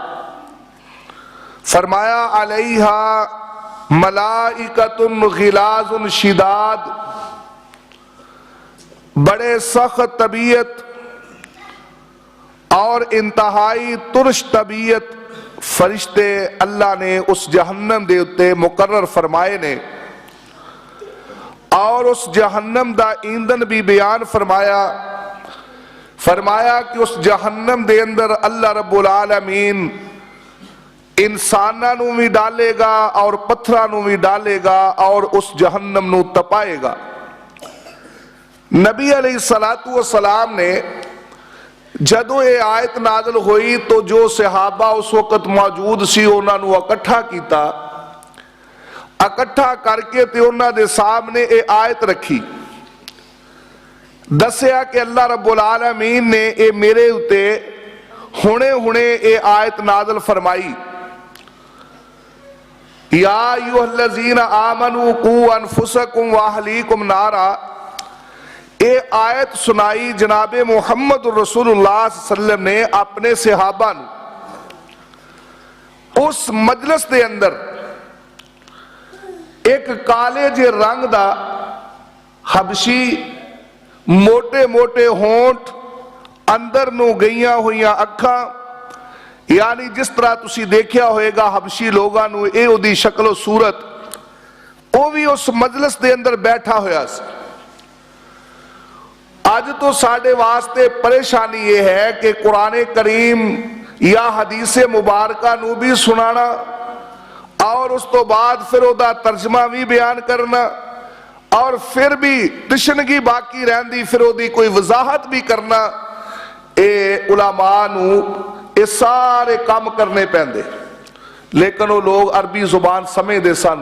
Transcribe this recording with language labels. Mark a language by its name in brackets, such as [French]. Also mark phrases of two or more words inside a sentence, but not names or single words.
[Punjabi] فرمایا [Arabic] علیہا ملائکۃ غلاظ شداد، [Punjabi] بڑے سخت طبیعت اور انتہائی ترش طبیعت فرشتے اللہ نے اس جہنم دے اتے مقرر فرمائے نے۔ اور اس جہنم دا ایندھن بھی بیان فرمایا کہ اس جہنم دے اندر اللہ رب العالمین انساناں نو بھی ڈالے گا اور پتھراں نو بھی ڈالے گا اور اس جہنم نو تپائے گا۔ نبی علیہ السلام نے جدوں یہ آیت نازل ہوئی تو جو صحابہ اس وقت موجود سی انہاں نو اکٹھا کیتا، اکٹھا کر کے تے انہاں دے سامنے اے آیت رکھی، دسیا کہ اللہ رب العالمین نے اے میرے اتے ہونے اے آیت نازل فرمائی، [Arabic] یا ایھا الذین آمنوا قوا انفسکم واہلیکم نارا۔ [Punjabi] اے آیت سنائی جناب محمد رسول اللہ [Arabic] صلی اللہ علیہ وسلم [Punjabi] نے اپنے صحابہ نو۔ اس مجلس دے اندر ایک کالے جے رنگ دا حبشی، موٹے موٹے ہونٹ، اندر نو گئیاں ہویاں اکھاں، یعنی جس طرح تسی دیکھیا ہوئے گا حبشی لوگاں نو اے او دی شکل و صورت، او بھی اس مجلس دے اندر بیٹھا ہویا سی۔ آج تو ساڑھے واسطے پریشانی یہ ہے کہ قرآن کریم یا حدیث مبارکہ نو بھی سنانا اور اس تو بعد پھر او دا ترجمہ بھی بیان کرنا اور پھر بھی تشنگی باقی رہندی پھر او دی کوئی وضاحت بھی کرنا، اے علماء نو اے سارے کام کرنے پیندے، لیکن وہ لوگ عربی زبان سمجھ دے سن۔